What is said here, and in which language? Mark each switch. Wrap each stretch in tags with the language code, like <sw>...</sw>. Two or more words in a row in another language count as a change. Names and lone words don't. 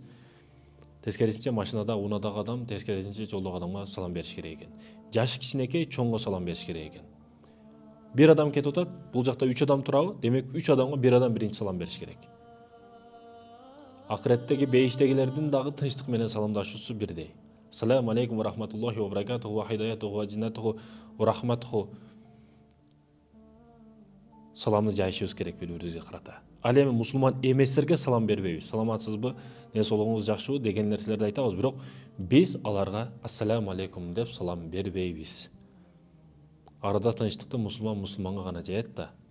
<ky>Тескерисинче машинада унаадагы адам, тескерисинче жолдогу адамга салам бериш керек экен. Жашы кичинекей, чоңго салам бериш керек экен. Bir adam кетип атат, бул жакта 3 адам турабы? Демек 3 адамга 1 адам биринчи салам бериш керек. Акыреттеги бейиштегилердин дагы тынчтык менен саламдашуусу бирдей.</ky> <ar>السلام عليكم ورحمة الله وبركاته وهدايته وجنته ورحمته.</ar> <ky>Саламды жайышыбыз керек бири-бирибизге карата. Ал эми мусулман эместерге салам бербейбиз. Саламатсызбы, денсаулыгыңыз жакшыбы деген нерселерди айтабыз, бирок биз аларга</ky> <ar>السلام عليكم</ar> <ky>деп салам бербейбиз. Арада тынчтыкты мусулманга гана жаят да.</ky>